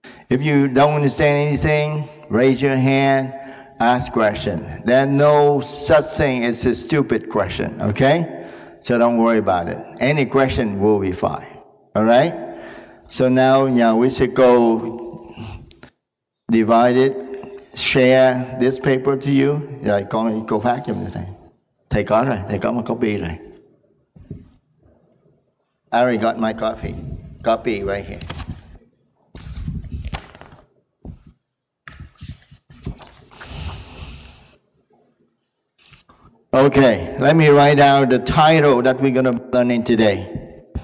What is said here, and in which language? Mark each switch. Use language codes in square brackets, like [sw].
[en] If you don't understand anything, raise your hand, ask question. There's no such thing as a stupid question, okay? So don't worry about it. Any question will be fine, all right? So now we should go divide it, share this paper to you. [vi] Rồi cô phát cho mình thầy. Thầy có rồi, thầy có một copy rồi. [en] I already got my copy right here. Okay, let me write down the title that we're going to be learning today.